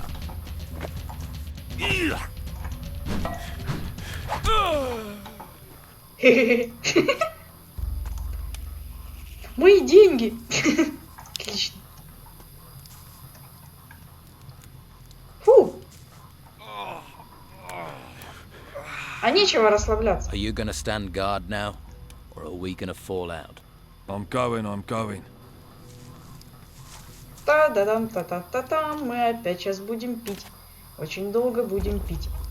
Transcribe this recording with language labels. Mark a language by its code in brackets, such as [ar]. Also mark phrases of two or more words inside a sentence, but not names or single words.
[ru] Мои деньги! Отлично. Фу! А нечего расслабляться. [en] Are you gonna stand guard now, or are we gonna fall out? I'm going. Та-да-дам, та-та-та-там. [ru] Мы опять сейчас будем пить. Очень долго будем пить.